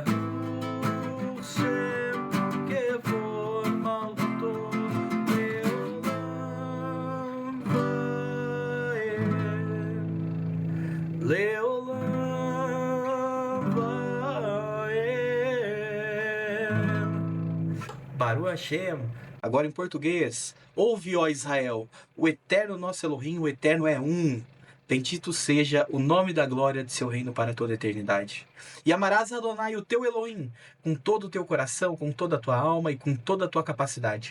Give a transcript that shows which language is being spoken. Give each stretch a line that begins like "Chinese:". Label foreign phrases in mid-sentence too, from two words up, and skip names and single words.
Hebrew: ברוך שם כבוד מלכותו לעולם ועד. לעולם ועד. ברוך השם.
Portuguese: Agora em português. Ouve, ó Israel, o eterno nosso Elohim, o eterno é um. Bendito seja o nome da glória de seu reino para toda a eternidade. E amarás a Adonai, o teu Elohim, com todo o teu coração, com toda a tua alma e com toda a tua capacidade.